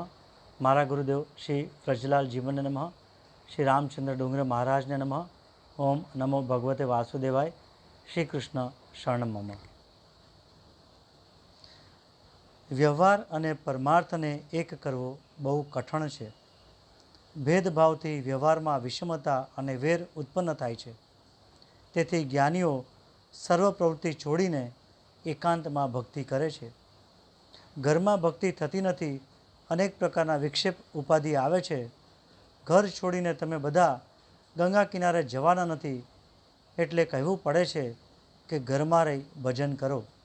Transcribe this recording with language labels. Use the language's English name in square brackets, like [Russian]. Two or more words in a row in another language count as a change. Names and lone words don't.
[Gujarati] મારા ગુરુદેવ શ્રી વ્રજલાલ જીવન નમઃ। શ્રી રામચંદ્ર ડોંગર મહારાજ ને નમઃ। [Sanskrit] ओम नमो भगवते वासुदेवाय। श्री कृष्ण शरण मम। [Gujarati] વ્યવહાર અને પરમાર્થને એક કરવો બહુ કઠણ છે। ભેદભાવથી વ્યવહારમાં વિષમતા અને વેર ઉત્પન્ન થાય છે। તેથી જ્ઞાનીઓ સર્વ પ્રવૃત્તિ છોડીને એકાંતમાં ભક્તિ કરે છે। ઘરમાં ભક્તિ થતી નથી। અનેક પ્રકારના વિક્ષેપ ઉપાધિ આવે છે। ઘર છોડીને તમે બધા ગંગા કિનારે જવાના નથી, એટલે કહેવું પડે છે કે ઘરમાં રહી ભજન કરો।